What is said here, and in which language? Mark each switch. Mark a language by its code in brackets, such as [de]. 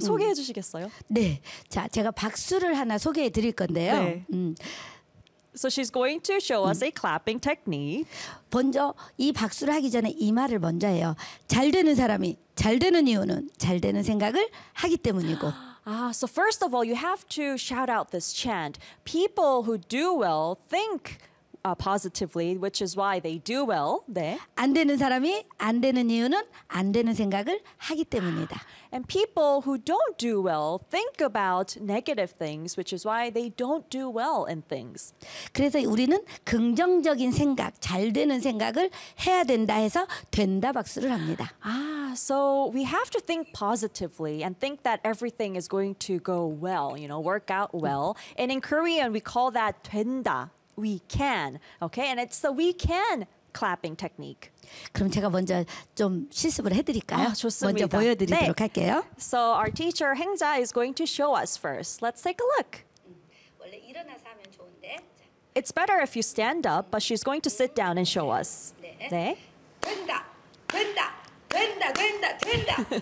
[ko] 소개해 주시겠어요? 네, 자, 제가 박수를 하나 소개해 드릴 건데요. 네. [en] So she's going to show us a clapping technique. [ko] 먼저 이 박수를 하기 전에 이 말을 먼저 해요. 잘 되는 사람이 잘 되는 이유는 잘 되는 생각을 하기 때문이고. [en] Ah, so first of all, you have to shout out this chant. People who do well think positively, which is why they do well. [ko] 네. 안 되는 사람이 안 되는 이유는 안 되는 생각을 하기 때문이다. [en] And people who don't do well think about negative things, which is why they don't do well in things. [ko] 그래서 우리는 긍정적인 생각, 잘 되는 생각을 해야 된다 해서 된다 박수를 합니다. [en] Ah, so we have to think positively and think that everything is going to go well, you know, work out well. And in Korean, we call that 된다. We can, okay? And it's the we can clapping technique. [ko] 그럼 제가 먼저 좀 실습을 해드릴까요? 아, 좋습니다. 먼저 보여드리도록 네. 할게요. [en] So our teacher, Hengja, is going to show us first. Let's take a look. [ko] 원래 일어나서 하면 좋은데. [en] It's better if you stand up, but she's going to sit down and show us. [ko] 네. 네. 된다, 된다, 된다, 된다, 된다.